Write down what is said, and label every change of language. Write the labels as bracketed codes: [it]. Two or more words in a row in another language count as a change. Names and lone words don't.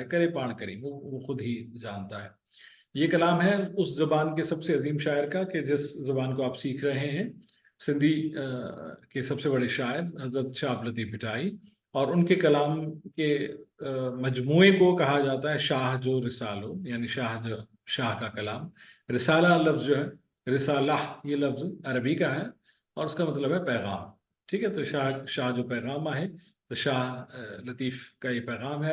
[sd] करे पाण करीम, [hi] वो खुद ही जानता है। ये कलाम है उस ज़बान के सबसे अजीम शायर का कि जिस ज़बान को आप सीख रहे हैं, सिंधी के सबसे बड़े शायर हज़रत शाह अब्दुल लतीफ़ भिटाई, और उनके कलाम के मजमूए को कहा जाता है शाह जो रिसालो, यानी शाह जो शाह का कलाम। रिसाला लफ्ज़ जो है, रिसाला ये लफ्ज़ अरबी का है और उसका मतलब है पैगाम। ठीक है, तो शाह शाह जो पैगाम है, तो शाह लतीफ़ का ये पैगाम है।